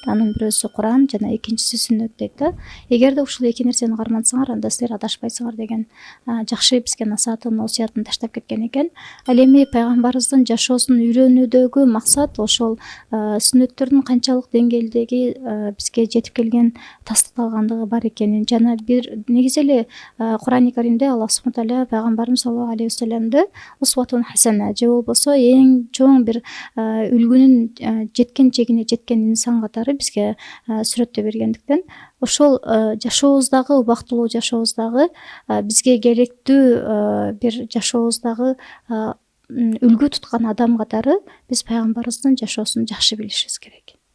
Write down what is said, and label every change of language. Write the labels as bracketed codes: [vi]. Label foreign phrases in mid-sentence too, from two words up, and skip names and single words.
[ky] Анын бирөөсү Куран жана экинчиси сүннөт дейт да. Эгерде ушул эки нерсени кармансаңар, анда силер адашпайсыңар деген жакшы бизге насаатын, осуятын таштап кеткен экен. Ал эми пайгамбарыбыздын жашоосун үйрөнүүдөгү максат ошол сүннөттөрдүн канчалык деңгээлдеги бизге жетип келген, тастыкталгандыгы бар экенин жана бир негизи эле Курани Каримде [ar] الله سبحانه تعالى [ky] пайгамбарыбыз [ar] صلى الله عليه وسلم أسوة حسنة [ky] же болбосо эң чоң бир үлгүнүн жеткен чегине жеткен инсан катары бизге сүрөттөп бергендиктен ошол жашообуздагы, убактылуу жашообуздагы бизге керектүү бир жашообуздагы үлгү туткан адам катары биз пайгамбарыбыздын жашоосун жакшы билишибиз керек.